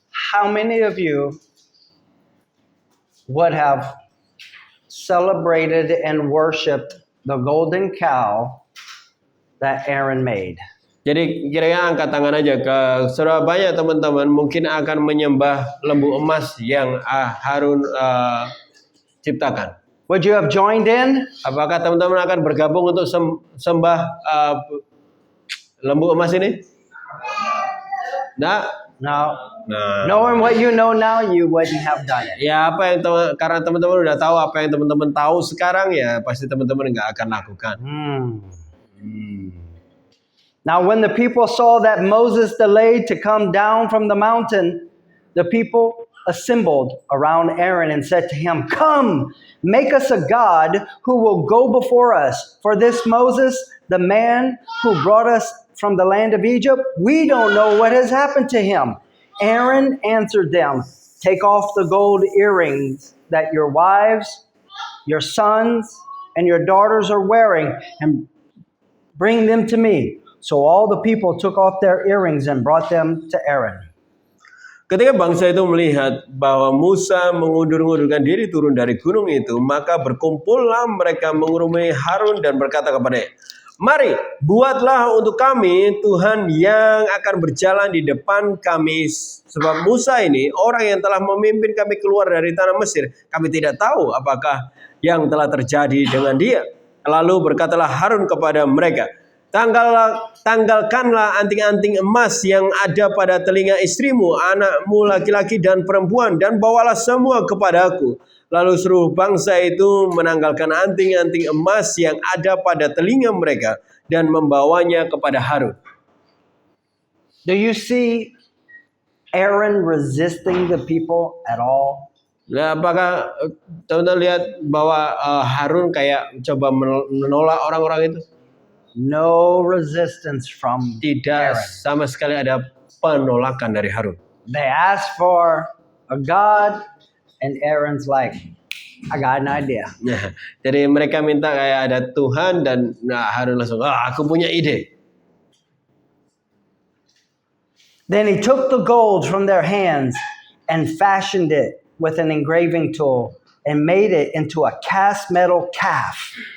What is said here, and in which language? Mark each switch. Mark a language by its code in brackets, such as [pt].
[en] How many of you would have celebrated and worshiped the golden cow that Aaron made? [id] Jadi kira-kira angkat tangan aja ke saudara, banyak teman-teman mungkin akan menyembah lembu emas yang Harun ciptakan. [en] Would you have joined in? [id] Apakah teman-teman akan bergabung untuk sembah lembu emas ini? Nah, [en] No. nah. Knowing what you know now, you wouldn't have done it. [id] Ya karena teman-teman udah tahu apa yang teman-teman tahu sekarang, ya pasti teman-teman nggak akan lakukan. [en] Now, when the people saw that Moses delayed to come down from the mountain, the people assembled around Aaron and said to him, "Come, make us a god who will go before us. For this Moses, the man who brought us from the land of Egypt, we don't know what has happened to him." Aaron answered them, "Take off the gold earrings that your wives, your sons, and your daughters are wearing, and bring them to me." So all the people took off their earrings and brought them to Aaron. [id] Ketika bangsa itu melihat bahwa Musa mengundur-undurkan diri turun dari gunung itu, maka berkumpullah mereka mengurumui Harun dan berkata kepadanya, "Mari, buatlah untuk kami Tuhan yang akan berjalan di depan kami. Sebab Musa ini orang yang telah memimpin kami keluar dari tanah Mesir. Kami tidak tahu apakah yang telah terjadi dengan dia." Lalu berkatalah Harun kepada mereka, "Tanggalkanlah anting-anting emas yang ada pada telinga istrimu, anakmu laki-laki dan perempuan, dan bawalah semua kepadaku. Lalu seluruh bangsa itu menanggalkan anting-anting emas yang ada pada telinga mereka dan membawanya kepada Harun. [en] Do you see Aaron resisting the people at all? [id] Nah, apakah teman-teman lihat bahwa Harun kayak coba menolak orang-orang itu? [en] No resistance from [id] Tidak [en] Aaron. [id] sama sekali ada penolakan dari Harun. [en] They asked for a God, and Aaron's like, I got an idea. [id] Nah, jadi mereka minta kayak ada Tuhan dan Harun langsung, aku punya ide. [en] Then he took the gold from their hands and fashioned it with an engraving tool and made it into a cast metal calf.